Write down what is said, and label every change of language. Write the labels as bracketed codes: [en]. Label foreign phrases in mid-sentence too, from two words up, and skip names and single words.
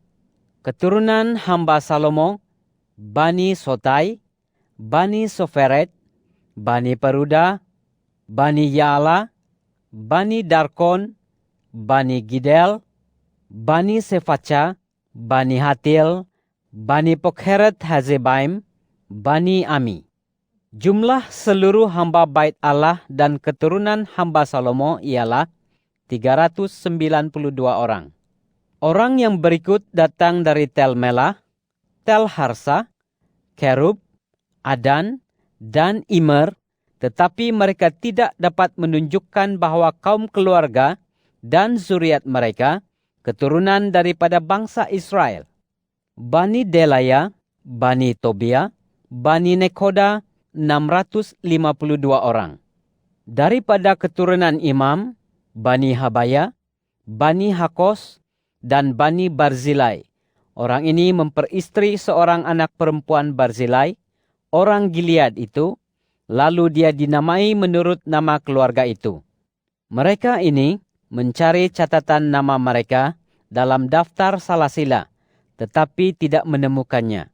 [ms] Keturunan hamba Salomo, Bani Sotai, Bani Soferet, Bani Peruda, Bani Yaala, Bani Darkon, Bani Gidel, Bani Sefaca, Bani Hatil, Bani Pokheret Hazebaim, Bani Ami. Jumlah seluruh hamba Bait Allah dan keturunan hamba Salomo ialah 392 orang. Orang yang berikut datang dari Tel Melah, Tel Harsa, Kerub, Adan, dan Immer, tetapi mereka tidak dapat menunjukkan bahawa kaum keluarga dan zuriat mereka keturunan daripada bangsa Israel. Bani Delaya, Bani Tobia, Bani Nekoda 652 orang. Daripada keturunan imam, Bani Habaya, Bani Hakos, dan Bani Barzilai. Orang ini memperistri seorang anak perempuan Barzilai, orang Gilead itu, lalu dia dinamai menurut nama keluarga itu. Mereka ini mencari catatan nama mereka dalam daftar salasila, tetapi tidak menemukannya.